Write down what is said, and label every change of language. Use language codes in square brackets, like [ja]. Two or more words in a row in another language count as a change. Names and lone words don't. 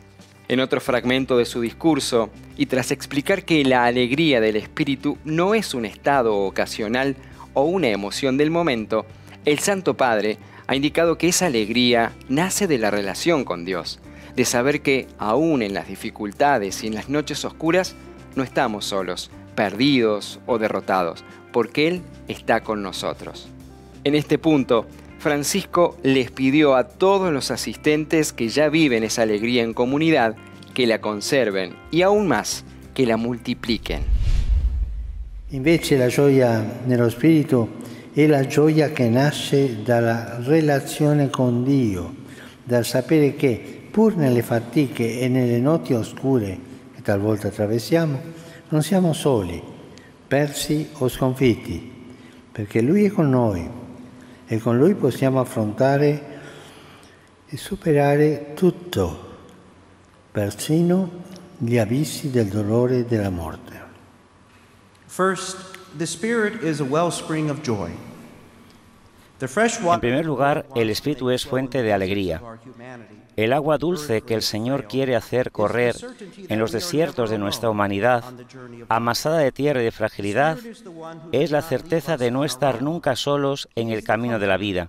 [es] En otro fragmento de su discurso, y tras explicar que la alegría del espíritu no es un estado ocasional o una emoción del momento, el Santo Padre ha indicado que esa alegría nace de la relación con Dios, de saber que aún en las dificultades y en las noches oscuras no estamos solos, perdidos o derrotados, porque Él está con nosotros. En este punto, Francisco les pidió a todos los asistentes que ya viven esa alegría en comunidad que la conserven y aún más, que la multipliquen. [it] Invece la gioia nello spirito è la gioia che nasce dalla relazione con Dio, dal sapere che pur nelle fatiche e nelle notti oscure che talvolta attraversiamo, non siamo soli, persi o sconfitti, perché Lui è con noi e con Lui possiamo affrontare e superare tutto, persino gli abissi del dolore e della morte. [en] First, the Spirit is a wellspring of joy. [es] En primer lugar, el Espíritu es fuente de alegría. El agua dulce que el Señor quiere hacer correr en los desiertos de nuestra humanidad, amasada de tierra y de fragilidad, es la certeza de no estar nunca solos en el camino de la vida.